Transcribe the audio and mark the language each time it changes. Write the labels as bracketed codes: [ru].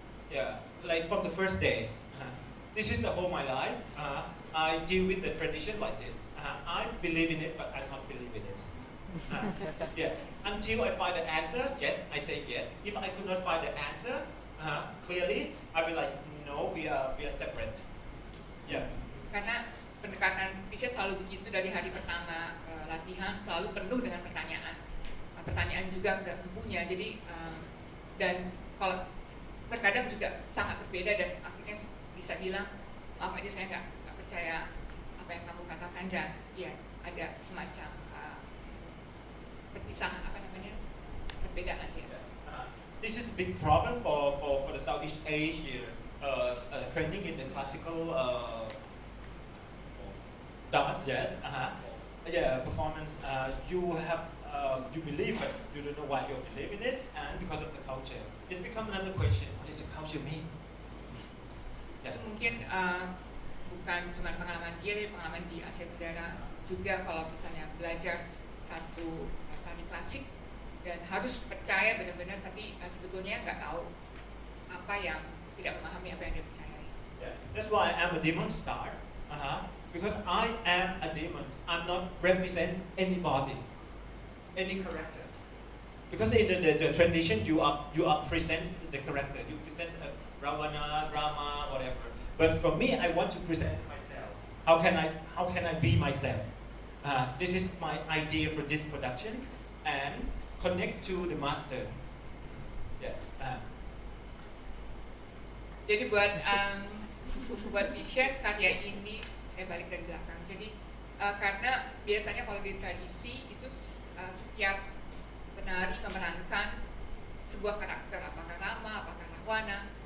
[en] Yeah, like from the first day. This is the whole my life. I deal with the tradition like this. I believe in it, but I don't believe in it. Yeah, until I find the answer, yes, I say yes. If I could not find the answer clearly, I will like, no, we are separate. Yeah. [id] Karena pendekatan Pichet selalu begitu dari hari pertama latihan, selalu penuh dengan pertanyaan juga ke empunya. Jadi dan kalau terkadang juga sangat berbeda dan akhirnya bisa bilang, maaf aja saya nggak percaya apa yang kamu katakan, dan ya ada semacam perpisahan perbedaan ya. [en] This is a big problem for the Southeast Asia training in the classical dance. Yes, yeah, performance. You have you believe, but you don't know why you believe in it, and because of the culture, it's become another question. What does the culture mean? [id] Itu mungkin bukan cuma pengalaman dia, tapi pengalaman di Asia Tenggara juga. Kalau misalnya belajar satu tari klasik dan harus percaya benar-benar, tapi sebetulnya nggak tahu apa yang, tidak memahami apa yang dia percayai. [en] Yeah, that's why I'm a demon star. Because I am a demon. I'm not represent anybody, any character. Because in the tradition, you are present the character. You present Ravana, Rama, whatever. But for me, I want to present myself. How can I be myself? This is my idea for this production, and connect to the master. Yes. [id] Jadi buat Pichet, karya ini saya balik dari belakang. Jadi karena biasanya kalau di tradisi itu setiap penari memerankan sebuah karakter, apakah Rama, apakah Rahwana.